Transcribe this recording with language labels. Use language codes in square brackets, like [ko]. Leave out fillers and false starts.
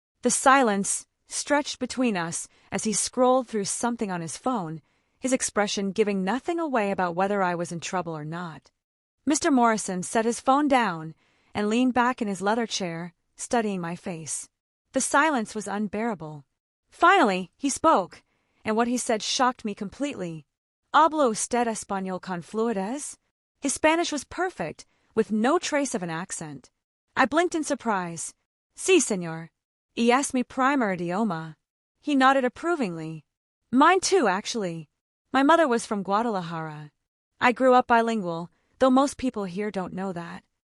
[en] The silence stretched between us as he scrolled through something on his phone, his expression giving nothing away about whether I was in trouble or not. Mr. Morrison set his phone down and leaned back in his leather chair, studying my face. The silence was unbearable. Finally, he spoke, and what he said shocked me completely. [es] ¿Habla usted español con fluidez? [en] His Spanish was perfect, with no trace of an accent. I blinked in surprise. [es] Sí, señor. Y es mi primer idioma. [en] He nodded approvingly. Mine too, actually. My mother was from Guadalajara. I grew up bilingual, though most people here don't know that.